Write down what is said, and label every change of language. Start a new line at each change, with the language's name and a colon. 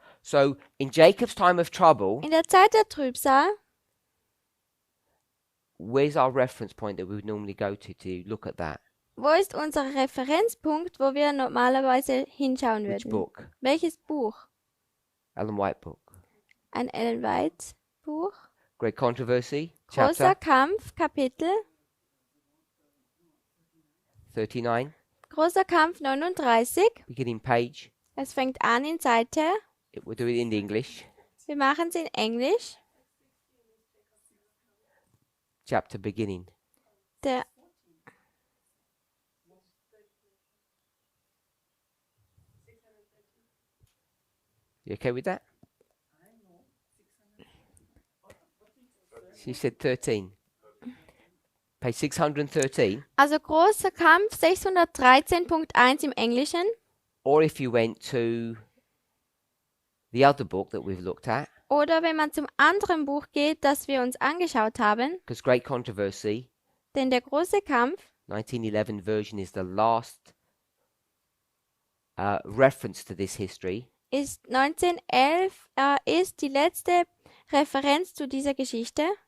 English: So in Jacob's time of trouble,
German: In der Zeit der Trübsal,
English: where's our reference point that we would normally go to look at that?
German: wo ist unser Referenzpunkt, wo wir normalerweise hinschauen
English: Which
German: würden?
English: book?
German: Welches Buch?
English: Ellen White book.
German: Ein Ellen White Buch?
English: Great Controversy,
German: Großer
English: chapter
German: Kampf, Kapitel.
English: 39,
German: Großer Kampf 39.
English: beginning page.
German: Es fängt an in Seite.
English: We'll do it in English.
German: Wir machen es in Englisch.
English: Chapter beginning.
German: Der
English: You okay with that? She said 13. Page 613.
German: Also großer Kampf 613.1 im Englischen.
English: Or if you went to the other book that we've looked at,
German: Oder wenn man zum anderen Buch geht, das wir uns angeschaut haben,
English: because Great Controversy,
German: denn der große Kampf
English: 1911 version is the last reference to this history.
German: ist 1911 ist die letzte Referenz zu dieser Geschichte.